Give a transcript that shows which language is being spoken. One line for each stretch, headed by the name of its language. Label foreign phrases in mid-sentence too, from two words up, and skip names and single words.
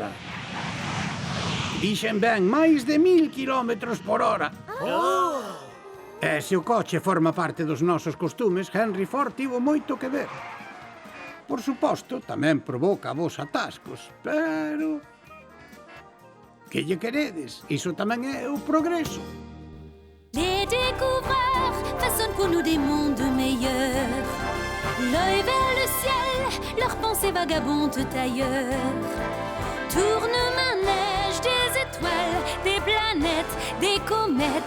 Galician: Dixen ben, máis de 1000 km por hora. E se o coche forma parte dos nosos costumes, Henry Ford tivo moito que ver. Por suposto, tamén provoca vos atascos, pero... Que lle queredes? Iso tamén é o progreso.
French: Les découvreurs façonnent pour nous des mondes meilleurs. L'œil vers le ciel, leurs pensées vagabondent ailleurs. Tourne-manège des étoiles, des planètes, des comètes.